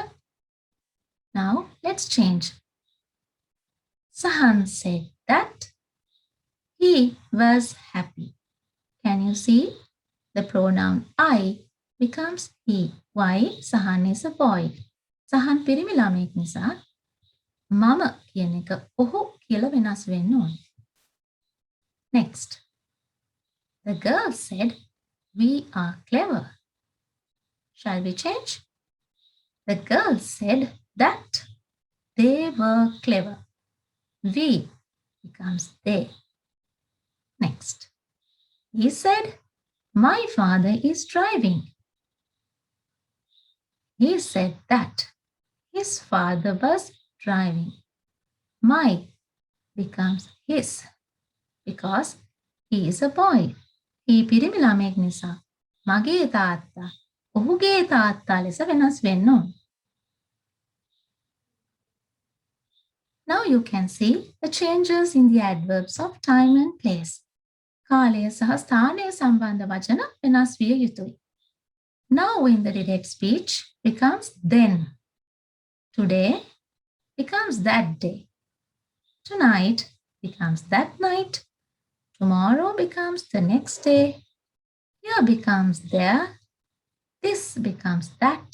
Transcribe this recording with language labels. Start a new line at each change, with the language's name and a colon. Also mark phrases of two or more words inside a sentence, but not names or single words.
English: Now let's change. Sahan said that he was happy. Can you see? The pronoun I becomes he. Why? Sahan is a boy.
Sinhala: Sahan පිරිමි ළමයෙක් නිසා මම කියන එක ඔහු කියලා වෙනස් වෙන්න ඕනේ.
English: Next. The girl said, we are clever. Shall we change? The girl said that they were clever. We becomes they. Next. He said, my father is driving. He said that his father was driving. My becomes his because he is a boy.
Sinhala: He පිරිමි ළමයෙක් නිසා මගේ තාත්තා ඔහුගේ තාත්තා ලෙස වෙනස් වෙන්න ඕන.
English: Now you can see the changes in the adverbs of time and place.
Sinhala: කාලය සහ ස්ථානය සම්බන්ධ වචන වෙනස් විය යුතුයි.
English: Now in the direct speech becomes then. Today becomes that day. Tonight becomes that night. Tomorrow becomes the next day. Here becomes there. This becomes that.